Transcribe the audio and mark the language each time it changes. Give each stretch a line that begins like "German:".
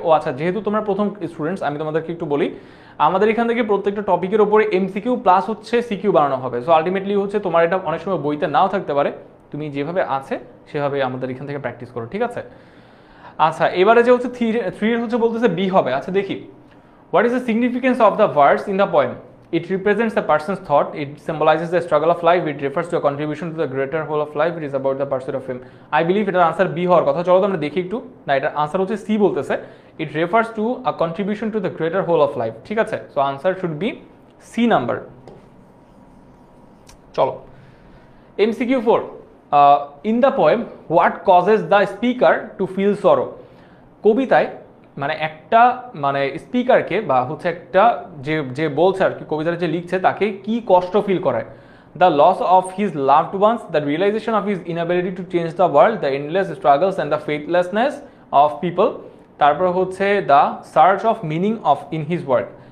Bangla: ও আচ্ছা, যেহেতু তোমরা প্রথম স্টুডেন্টস, আমি তোমাদেরকে একটু বলি, আমাদের এখান থেকে প্রত্যেকটা টপিকের উপরে এমসিকিউ প্লাস সিকিউ বানানো হবে। সো আলটিমেটলি তোমার এটা অনেক সময় বইতে নাও থাকতে পারে, তুমি যেভাবে আছে সেভাবে আমাদের এখান থেকে প্র্যাকটিস করো, ঠিক আছে?
English: আচ্ছা,
Bangla: এবারে যে 3 এর বলতেছে বি হবে। আচ্ছা দেখি,
English: What is the significance of the verse in the poem? It represents a person's thought, it symbolizes the struggle of life, it refers to a contribution to the greater whole of life, it is about the pursuit of fame.
Bangla: I believe এটার answer B হওয়ার কথা। চলো তো আমরা দেখি একটু, না এটার আনসার সি বলতেছে,
English: it refers to a contribution to the greater whole of life,
Bangla: ঠিক আছে?
English: So answer should be C number. চলো MCQ 4, in the poem what causes the speaker to feel sorrow?
Bangla: কবিতায় মানে একটা স্পিকারকে বা একটা যে বলছে আর কি, কবিতাটা যে লিখছে তাকে কি কষ্ট ফিল করায়?
English: The loss of his loved ones, the realization of his inability to change the world, the endless struggles and the faithlessness of people, তারপর the search of meaning of in his work.